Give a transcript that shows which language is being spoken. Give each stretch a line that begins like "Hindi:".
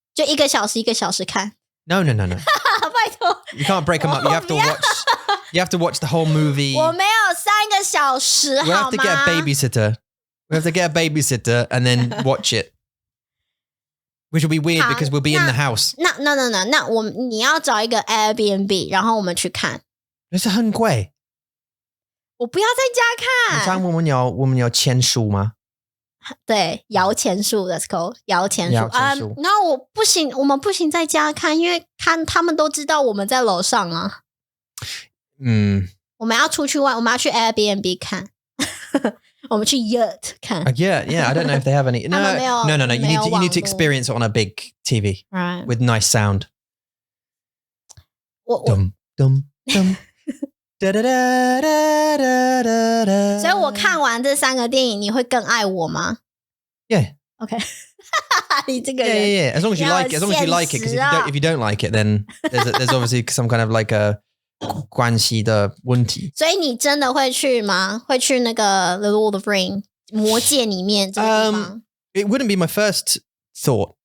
Chinese: 就1个小时1个小时看。
English: No.
Chinese: 拜托，
English: You can't break them up. You have to watch. You have to watch the whole movie.
Chinese: 我没有3个小时，
English: We
Chinese: 好
English: have to
Chinese: 吗
English: get a babysitter. We have to get a babysitter and then watch it. Which will be weird because we'll be in the house.
Chinese: 那你要找一个 Airbnb， 然后我们去看。可是很贵。我不要在家看。这样我们要签书吗？对，摇钱树 ，
English: Let's go，
Chinese: 摇钱树。然后我们不行在家看，因为他们都知道我们在楼上啊。我们要出去玩，我们要去 Airbnb 看。我们去 Yacht 看。
English: Yeah, I don't know if they have any. No. You need to experience it on a big TV with nice sound.
Chinese: 所以我看完这3个电影，你会更爱我吗
English: ？Yeah.
Chinese: OK. 你这个人
English: Yeah. As long as you like it, because if you don't like it, then there's obviously some kind of like a
Chinese: 关系的问题。所以你真的会去吗？会去那个 The Lord of Ring 魔戒里面这个地方
English: It wouldn't be my first thought.